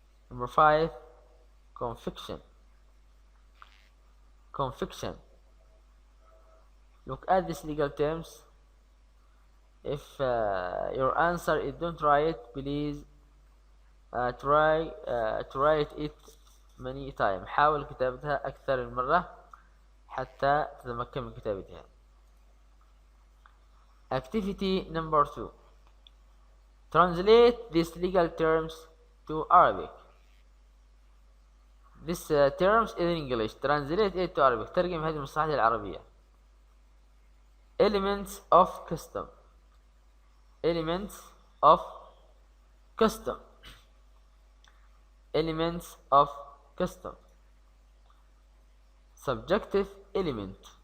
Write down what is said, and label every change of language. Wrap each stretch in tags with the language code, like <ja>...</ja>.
<en>Number 5, conviction. Conviction. Look at these legal terms. If your answer is don't write, please try to write it many times.</en> <ar>حاول كتابتها أكثر من مرة حتى تتمكن من كتابتها.</ar> <en>Activity number 2. Translate these legal terms to Arabic. This terms in English. Translate it to Arabic.</en> <ar>ترجم هذه المصطلحات العربية.</ar> <en>Elements of custom. Elements of custom. Elements of custom. Subjective element.</en>